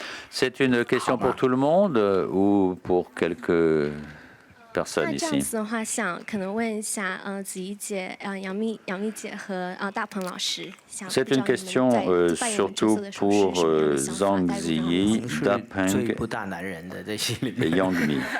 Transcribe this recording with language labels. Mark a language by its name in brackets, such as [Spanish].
[French] C'est une question pour tout le monde ou pour quelques personnes ici? [Chinese] 那这样子的话，想可能问一下，子怡姐、杨幂姐和大鹏老师。 [French] C'est une question surtout pour Zhang Ziyi, Da Peng et Yang Mi.